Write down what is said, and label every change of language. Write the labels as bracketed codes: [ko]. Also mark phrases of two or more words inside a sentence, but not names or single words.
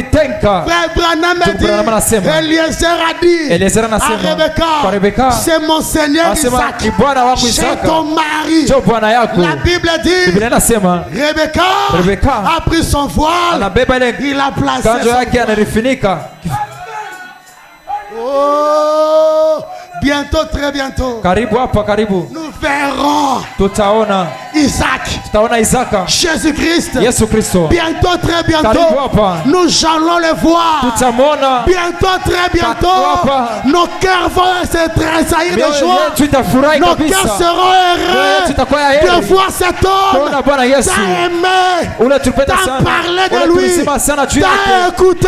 [fr] Frère Branham a dit, Eliezer a dit à Rebecca, c'est mon Seigneur Isaac, c'est ton mari. La Bible dit, Rebecca a pris son voile, il a placé son voile. Oh, Bientôt, très bientôt. [sw] Karibu hapa karibu. [fr] Nous verrons. [sw] Tutaona Isaac. Tutaona Isaka. Jésus-Christ. Yesu Kristo. [fr] Bientôt, très bientôt. [sw] Karibu hapa. [fr] Nous allons le voir. [sw] Tutamwona. [fr] Bientôt, très bientôt. Nos cœurs vont se tressaillir de joie. Nos cœurs seront heureux de voir cet homme. T'as aimé. T'as parlé de lui. T'as écouté.